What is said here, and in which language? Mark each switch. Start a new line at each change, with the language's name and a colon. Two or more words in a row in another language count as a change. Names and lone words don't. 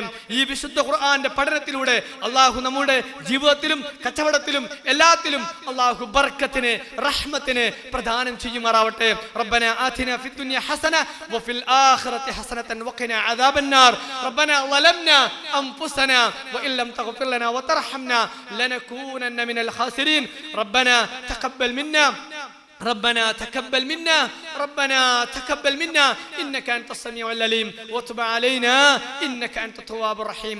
Malayalam: ഈ വിശുദ്ധ ഖുർആന്റെ പഠനത്തിലൂടെ അള്ളാഹു നമ്മുടെ ജീവിതത്തിലും കച്ചവടത്തിലും എല്ലാത്തിലും അള്ളാഹു ബർക്കത്തിനെ, റഹ്മത്തിനെ പ്രദാനം ചെയ്യുമാറാവട്ടെ.
Arabic: ربنا آتنا في الدنيا حسنة وفي الآخرة حسنة وقنا عذاب النار. ربنا ظلمنا أنفسنا وإن لم تغفر لنا وترحمنا لنكونن من الخاسرين. ربنا تقبل منا إنك أنت السميع العليم وتب علينا إنك أنت التواب الرحيم.